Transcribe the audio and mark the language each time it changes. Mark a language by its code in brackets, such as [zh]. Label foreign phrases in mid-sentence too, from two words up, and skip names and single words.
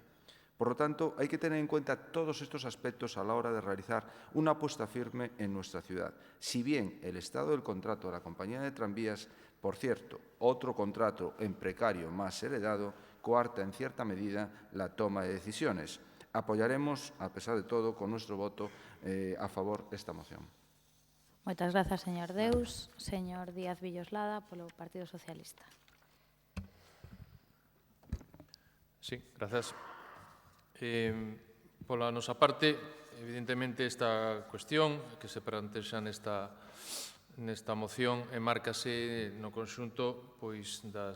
[es] Por lo tanto, hay que tener en cuenta todos estos aspectos a la hora de realizar una apuesta firme en nuestra ciudad. Si bien el estado del contrato de la compañía de tranvías, por cierto, otro contrato en precario más heredado, coarta en cierta medida la toma de decisiones. Apoyaremos, a pesar de todo, con nuestro voto a favor esta moción. [gl] Moitas grazas, señor Deus. Señor Díaz Villoslada, polo Partido Socialista. Sí, grazas. Pola nosa parte, evidentemente, esta cuestión que se plantexa nesta moción enmárcase no conxunto das